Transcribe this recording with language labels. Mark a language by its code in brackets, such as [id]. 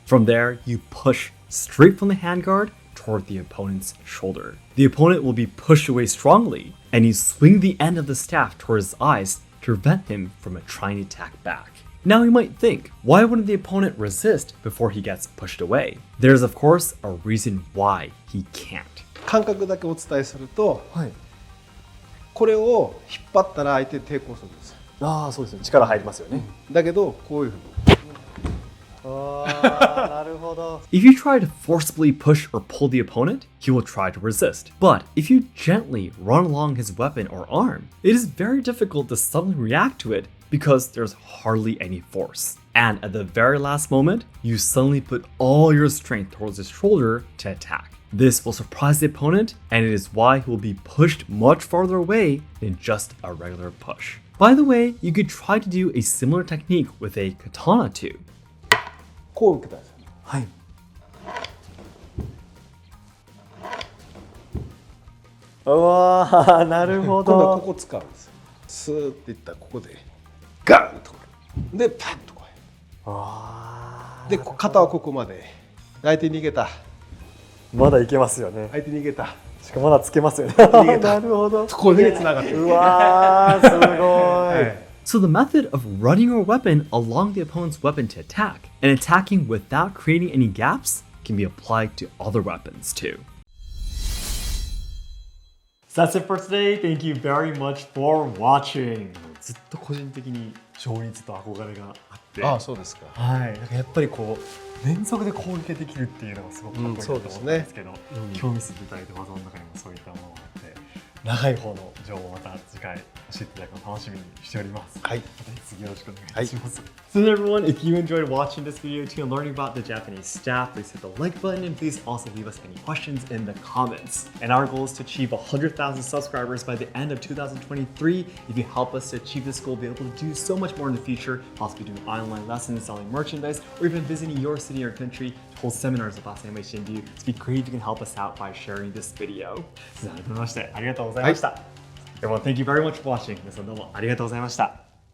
[en] From there, you push straight from the handguard toward the opponent's shoulder. The opponent will be pushed away strongly, and you swing the end of the staff toward his eyes to prevent him from trying to attack back. Now you might think, why wouldn't the opponent resist before he gets pushed away? There's of course a reason why he can't. [ja] 感覚だけお伝えすると、これを引っ張ったら相手抵抗するんです。ああ、そうですね。力入りますよね。だけどこういうふうに [en] If you try to forcibly push or pull the opponent, he will try to resist. But if you gently run along his weapon or arm, it is very difficult to suddenly react to it because there's hardly any force. And at the very last moment, you suddenly put all your strength towards his shoulder to attack. This will surprise the opponent, and it is why he will be pushed much farther away than just a regular push. By the way, you could try to do a similar technique with a katana too. [ja] こう受けたんですよ。はい。うわー、なるほど。今度はここ使うんですよ。スーっていったらここでガンとでパッとこう。で肩はここまで。相手逃げた。まだいけますよね。相手逃げた。しかもまだつけますよね。逃げた。なるほど。これで繋がってる。うわー、すごい。はい。 [en] So the method of running your weapon along the opponent's weapon to attack and attacking without creating any gaps can be applied to other weapons too. So that's it for today. Thank you very much for watching. [ja] ずっと個人的に勝率と憧れがあって。ああ、そうですか。はい。なんかやっぱりこう連続で攻撃できるっていうのがすごくかっこいいなと思ったんですけど、今日見せていただいた技の中にもそういったものがあって。長い方の情報をまた次回教えていただくのを楽しみにしております。はい。また次よろしくお願いいたします。 [en] So then everyone, if you enjoyed watching this video too and learning about the Japanese staff, please hit the like button and please also leave us any questions in the comments. And our goal is to achieve 100,000 subscribers by the end of 2023. If you help us to achieve this goal, we'll be able to do so much more in the future, possibly doing online lessons, selling merchandise, or even visiting your city or country to hold seminars about Asayama Ichiden. So be creative, you can help us out by sharing this video. [ja] 改めましてありがとうございました。 [en] Everyone, thank you very much for watching. [ja] 皆さんどうもありがとうございました。